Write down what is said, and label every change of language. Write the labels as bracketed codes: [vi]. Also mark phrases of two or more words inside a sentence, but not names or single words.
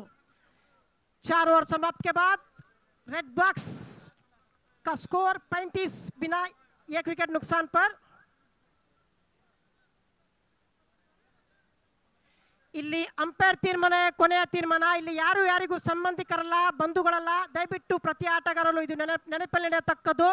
[hi] 4 ओवर समाप्त के बाद रेड बॉक्स का स्कोर 35 बिना एक विकेट नुकसान पर. [kn] ಇಲ್ಲಿ ಅಂಪೈರ್ ತೀರ್ಮಾನ ಕೊನೆಯ ತೀರ್ಮಾನ. ಇಲ್ಲಿ ಯಾರು ಯಾರಿಗೂ ಸಂಬಂಧಿಕರಲ್ಲ, ಬಂಧುಗಳಲ್ಲ. ದಯವಿಟ್ಟು ಪ್ರತಿ ಆಟಗಾರರು ಇದು ನೆನಪಲ್ಲಿ ನಡೆಯತಕ್ಕದ್ದು.